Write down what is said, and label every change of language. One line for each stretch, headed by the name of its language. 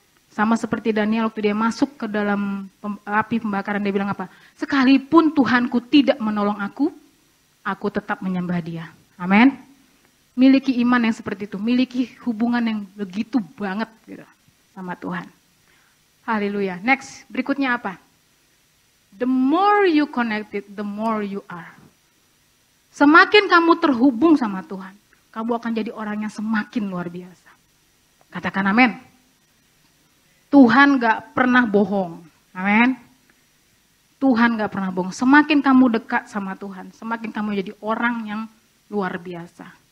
Indonesian: Sama seperti Daniel waktu dia masuk ke dalam api pembakaran, dia bilang apa? Sekalipun Tuhanku tidak menolong aku tetap menyembah dia. Amin. Miliki iman yang seperti itu, miliki hubungan yang begitu banget gitu, sama Tuhan. Haleluya. Next, berikutnya apa?
English: The more you connected, the more you are.
Indonesian: Semakin kamu terhubung sama Tuhan, kamu akan jadi orang yang semakin luar biasa. Katakan amin. Tuhan gak pernah bohong. Amin. Tuhan gak pernah bohong. Semakin kamu dekat sama Tuhan, semakin kamu jadi orang yang luar biasa.